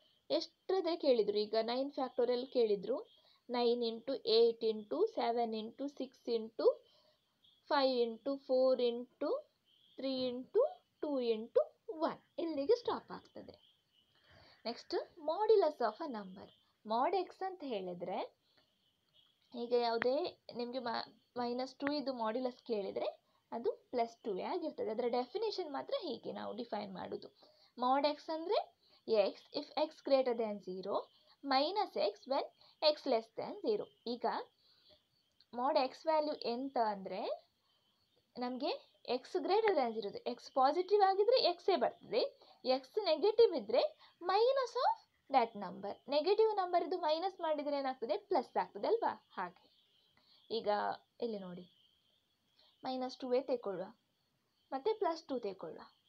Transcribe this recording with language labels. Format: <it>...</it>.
<kn>ಎಷ್ಟಾದರೆ ಕೇಳಿದರು ಈಗ 9 ಫ್ಯಾಕ್ಟೋರಿಯಲ್ ಕೇಳಿದರು 9 into 8 into 7 into 6 into 5 into 4 into 3 into 2 into 1 ಇಲ್ಲಿಗೆ ಸ್ಟಾಪ್ ಆಗ್ತದೆ. Next modulus of a number. Mod x ಅಂತ ಹೇಳಿದರೆ ಈಗ ಯಾವುದೇ ನಿಮಗೆ -2 ಇದು ಮಾಡ್ಯುಲಸ್ ಕೇಳಿದರೆ ಅದು +2 ಆಗಿರ್ತದೆ. ಅದರ ಡೆಫಿನೇಷನ್ ಮಾತ್ರ ಹೀಗೆ ನಾವು ಡಿಫೈನ್ ಮಾಡೋದು. ಮಾಡ್ ಎಕ್ಸ್ ಅಂದರೆ</kn> <en>x if x greater than 0 minus x when x less than 0.</en> <kn>ಈಗ ಮಾಡ್ ಎಕ್ಸ್ ವ್ಯಾಲ್ಯೂ ಎಂತ ಅಂದರೆ ನಮಗೆ X greater than 0 X positive ಆಗಿದ್ರೆ ಎಕ್ಸೇ ಬರ್ತದೆ, ಎಕ್ಸ್ ನೆಗೆಟಿವ್ ಇದ್ದರೆ</kn> <en>Minus of that number.</en> <kn>Negative number ಇದು ಮೈನಸ್ ಮಾಡಿದರೆ ಏನಾಗ್ತದೆ ಪ್ಲಸ್ ಆಗ್ತದೆ ಅಲ್ವಾ. ಹಾಗೆ ಈಗ ಇಲ್ಲಿ ನೋಡಿ -2 ತೆಗೊಳ್ಳುವ ಮತ್ತು +2 ತೆಗೊಳ್ಳುವ.</kn>